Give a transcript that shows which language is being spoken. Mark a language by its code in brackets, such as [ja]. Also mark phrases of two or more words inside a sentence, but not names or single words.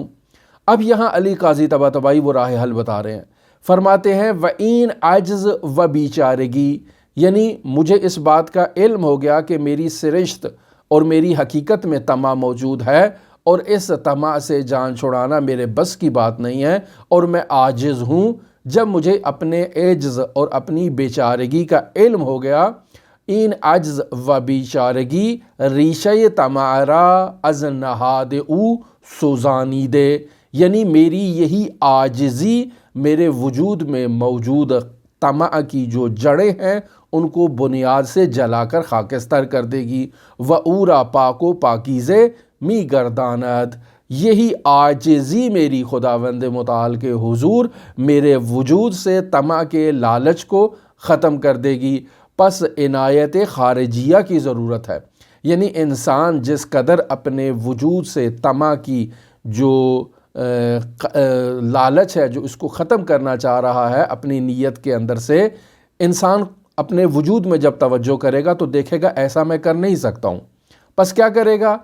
[ur] اب یہاں علی قاضی طباطبائی وہ راہ حل بتا رہے ہیں، فرماتے ہیں [fa] وَإِن عجز و بیچارگی، [ur] یعنی مجھے اس بات کا علم ہو گیا کہ میری سرشت اور میری حقیقت میں طمع موجود ہے، اور اس طمع سے جان چھڑانا میرے بس کی بات نہیں ہے، اور میں عاجز ہوں۔ جب مجھے اپنے عجز اور اپنی بیچارگی کا علم ہو گیا، [fa] این عجز و بیچارگی ریشہ طمع را از نہاد او سوزانی دے، [ur] یعنی میری یہی عاجزی میرے وجود میں موجود طمع کی جو جڑیں ہیں ان کو بنیاد سے جلا کر خاکستر کر دے گی۔ [fa] وَأُورا پاک و پاکیزے می گرداند، [ur] یہی عاجزی میری خداوند متعال کے حضور میرے وجود سے طمع کے لالچ کو ختم کر دے گی۔ پس عنایت خارجیہ کی ضرورت ہے، یعنی انسان جس قدر اپنے وجود سے طمع کی جو لالچ ہے جو اس کو ختم کرنا چاہ رہا ہے اپنی نیت کے اندر سے، انسان اپنے وجود میں جب توجہ کرے گا تو دیکھے گا ایسا میں کر نہیں سکتا ہوں، پس کیا کرے گا؟